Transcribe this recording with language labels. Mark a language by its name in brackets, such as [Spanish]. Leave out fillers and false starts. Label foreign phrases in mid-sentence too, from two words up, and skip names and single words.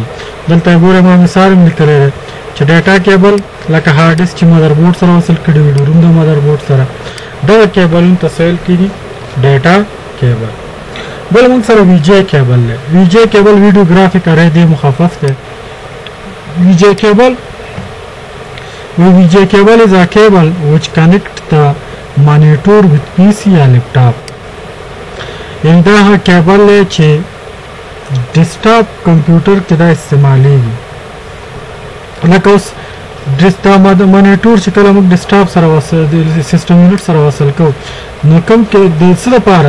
[Pashto] دلته ګورئ ما مثال هم لیکلی دی چې [English] data cable [Pashto] لکه [English] hard disk [Pashto] چې [English] mother board [Pashto] سره وصل کړي وي، ډیرون د [English] mother board [Pashto] سره، دغه کیبلونو ته څه ویل کېږي؟ [English] data cable. [Pashto] بل موږ سره [English] VG cable [Pashto] دی. [English] VG cable video graphic array [Pashto] دی مخفف دی. [English] VG cable is a cable which connect the monitor with PC [Pashto] یا لیپټاپ. یعنې دا هغه کیبل دی چې [English] desktop computer [Pashto] کې دا استعمالېږي. لکه اوس دا مانیټور چې کله موږ ډیسکټاپ سره وصل د [English] system unit [Pashto] سره وصل کوو، نو کوم کې د څه دپاره؟